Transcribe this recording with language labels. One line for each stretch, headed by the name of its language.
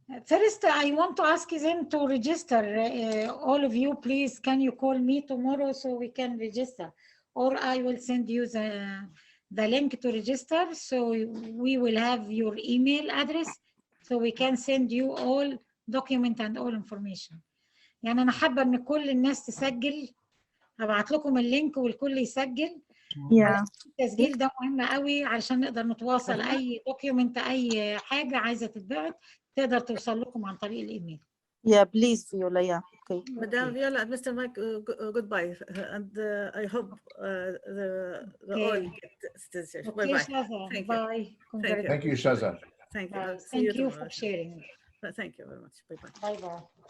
English: First, I want to ask them to register. All of you, please, can you call me tomorrow so we can register? Or I will send you the link to register. So we will have your email address so we can send you all document and all information.
Arabic: يعني أنا حابة إن كل الناس تسجل. هبعت لكم اللينك والكل يسجل. التسجيل ده مهم قوي علشان نقدر نتواصل. اي دوكيومنت اي حاجه عايزه تتبعت تقدر توصل لكم عن طريق الايميل.
English: Yeah, please, Viola. Yeah, okay. Madam Viola and Mr. Mike, goodbye, and I hope the all get citizenship. Okay, Bye-bye. Shaza. Thank you. Bye. Thank you, Shaza. Thank you. Bye. See you Thank you tomorrow. for sharing. Thank you very much. Bye-bye. Bye-bye.